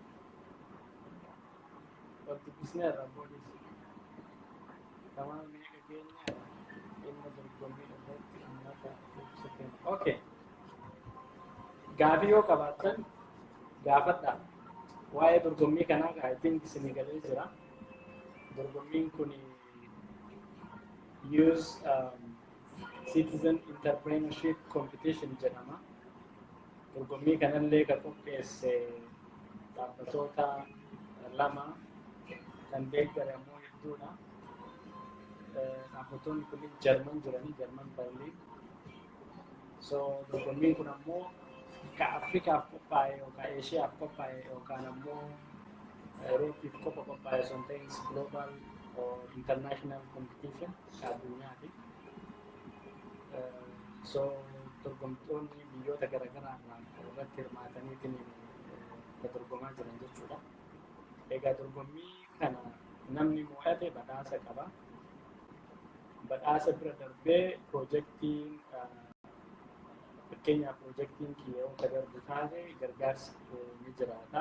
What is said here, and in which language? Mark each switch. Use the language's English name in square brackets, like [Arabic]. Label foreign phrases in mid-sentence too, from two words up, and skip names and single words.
[Filipino] Wala tubis na yun. Tama na may kagyan niya. [English] Okay. [Oromo] Gaafi yoo qabaatan gaafadha. Waa'ee dorgommii kanaa [English] I think [Oromo] isinii galee jira. Dorgommiin kun [English] use citizen entrepreneurship competition [Oromo] jedhama. Dorgommii kanallee kan qopheesse dhaabbatoota lama kan deeggaramoo hedduudha. dhaabbattoonni kun Jarman jiranii, Jarman Berliin. So dorgommiin kun ammoo ka Afrikaaf qophaa'e yookaan Eeshiyaaf qophaa'e yookaan ammoo Euroopiif qofa qophaa'e osoo hin ta'in [English] global or international competition [Oromo] addunyaati. So dorgomtoonni biyyoota garaagaraa irratti hirmaataniitiin dorgomaa jiran jechuudha. Egaa dorgommii kana namni mo'ate badhaasa qaba. Badhaasa bira darbee piroojeektiin fakkeenyaaf piroojeektiin kiyyoota darbu taate gargaarsi ni jiraata.